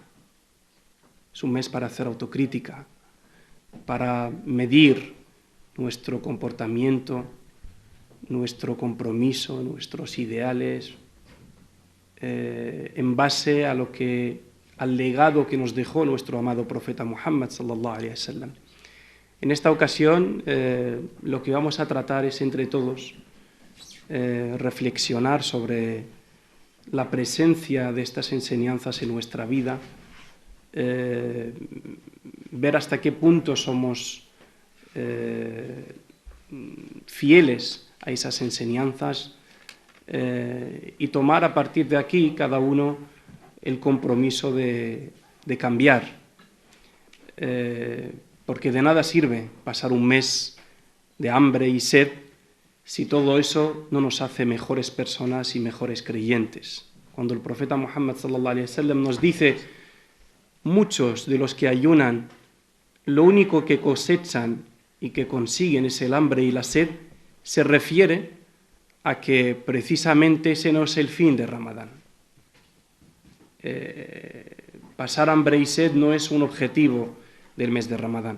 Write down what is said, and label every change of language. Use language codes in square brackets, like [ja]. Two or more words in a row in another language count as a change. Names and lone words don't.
[es] Es un mes para hacer autocrítica, para medir nuestro comportamiento, nuestro compromiso, nuestros ideales, en base a al legado que nos dejó nuestro amado profeta Muhammad [ar] صلى الله عليه وسلم. [es] En esta ocasión lo que vamos a tratar es entre todos reflexionar sobre la presencia de estas enseñanzas en nuestra vida, ver hasta qué punto somos fieles a esas enseñanzas y tomar a partir de aquí cada uno el compromiso de cambiar, porque de nada sirve pasar un mes de hambre y sed si todo eso no nos hace mejores personas y mejores creyentes. Cuando el profeta Muhammad [ar] صلى الله عليه وسلم [es] nos dice: muchos de los que ayunan, lo único que cosechan y que consiguen es el hambre y la sed, se refiere a que precisamente ese no es el fin de Ramadán. Pasar hambre y sed no es un objetivo del mes de Ramadán.